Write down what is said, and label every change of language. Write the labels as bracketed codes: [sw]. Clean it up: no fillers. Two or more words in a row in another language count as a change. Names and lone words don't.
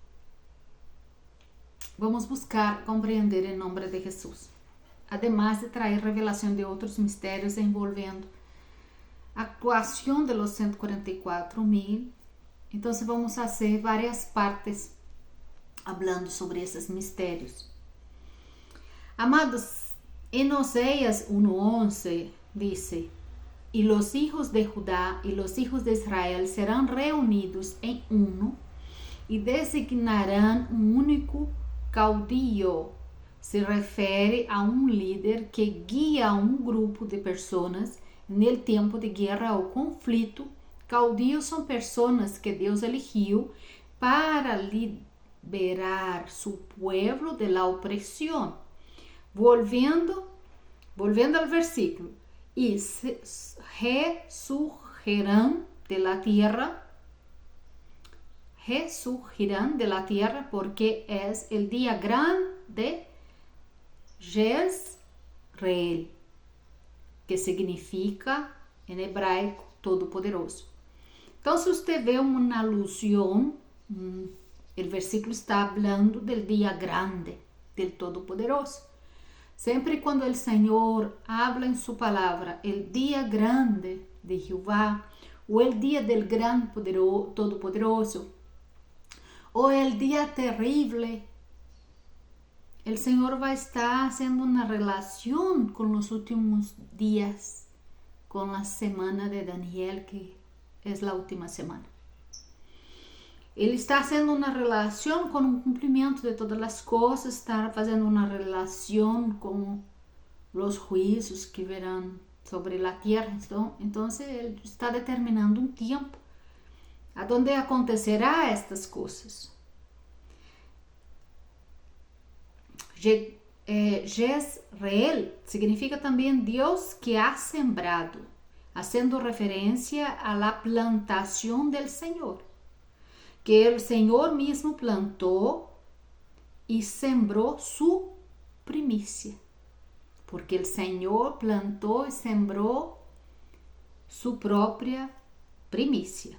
[pt] Vamos buscar compreender em nome de Jesus, [es] además de [pt] trazer revelação de outros mistérios envolvendo a actuação de los 144.000. Então, vamos fazer várias partes falando sobre esses mistérios. Amados, em Oséias 1:11 diz: "E [es] los hijos de Judá [pt] e [es] los hijos de Israel [pt] serão reunidos em uno e designarão único caudillo". Se refere a líder que guia grupo de pessoas no tempo de guerra ou conflito. Caudillos são pessoas que Deus eligiu para liberar [es] su pueblo de la opresión. Volviendo al versículo: "Y resurgirán de la tierra porque es el día grande de Jezreel", que significa [pt] em hebraico todo-poderoso. Então, se você vê uma alusão, o versículo está falando do dia grande, del todo-poderoso. Sempre quando o Senhor habla em sua palavra, [es] el dia grande de Jeová, [pt] ou [es] el dia del gran todo-poderoso, [pt] ou [es] el dia terrible, [pt] o Senhor vai estar fazendo uma relação com os últimos dias, com a semana de Daniel, que é a última semana. Ele está fazendo uma relação com o cumprimento de todas as coisas, está fazendo uma relação com os juízos que virão sobre a terra. Então, ele está determinando um tempo aonde acontecerá estas coisas. Jezreel significa também Deus que [es] ha sembrado, haciendo [pt] referência a la plantação del Senhor, que o Senhor mesmo plantou e sembrou su primícia, porque o Senhor plantou e sembrou su própria primícia.